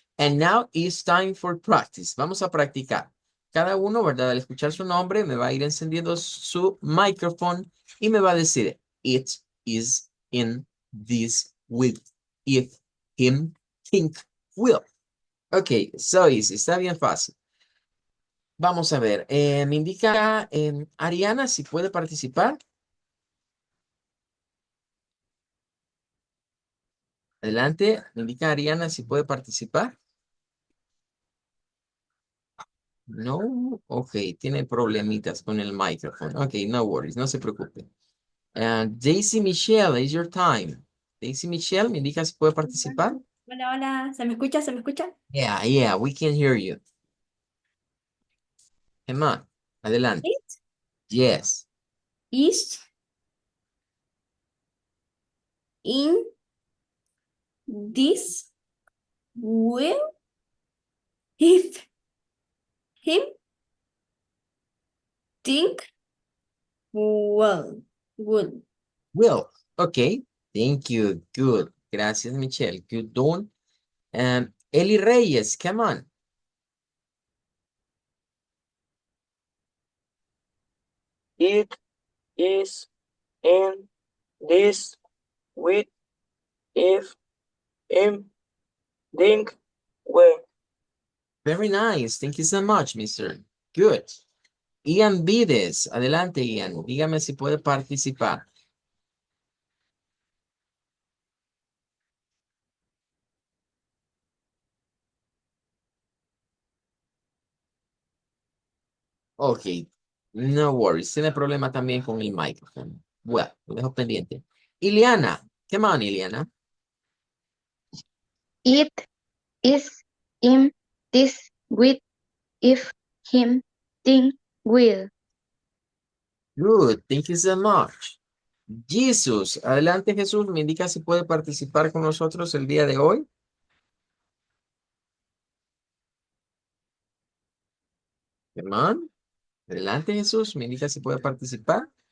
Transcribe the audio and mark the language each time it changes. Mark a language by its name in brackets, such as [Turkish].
[English] And now it's time for practice. [Spanish] Vamos a practicar. Cada uno, ¿verdad? Al escuchar su nombre, me va a ir encendiendo su micrófono y me va a decir, [English] it is in this will. If, him, think, will. Ok, so easy. [Spanish] Está bien fácil. Vamos a ver. Me indica Ariana si puede participar. Adelante. Me indica Ariana si puede participar. No. Ok, tiene problemitas con el micrófono. [English] Ok, no worries. [Spanish] No se preocupe. [English] Daisy Michelle, it's your time. [Spanish] Daisy Michelle, me indica si puede participar. Hola, hola, ¿se me escucha? ¿Se me escucha? [English] Yeah, yeah, we can hear you. Come on. [Spanish] Adelante. [English] It Yes. is in this will if him think well. Good. Will. Ok. Thank you. Good. Gracias, Michelle. Good done. Eli Reyes, come on. It is in this with if him think well. Very nice. Thank you so much, Mr. Good. [Spanish] Ian Vides, adelante Ian, dígame si puede participar. [English] Ok, no worries, [Spanish] tiene problema también con el micrófono. Bueno, lo dejo pendiente. [English] Iliana, come on Iliana. It is in this with if him think will. Good, thank you so much. [Spanish] Jesús, adelante Jesús, me indica si puede participar con nosotros el día de hoy. [English] Come on. [Spanish] Adelante Jesús, me indica si puede participar.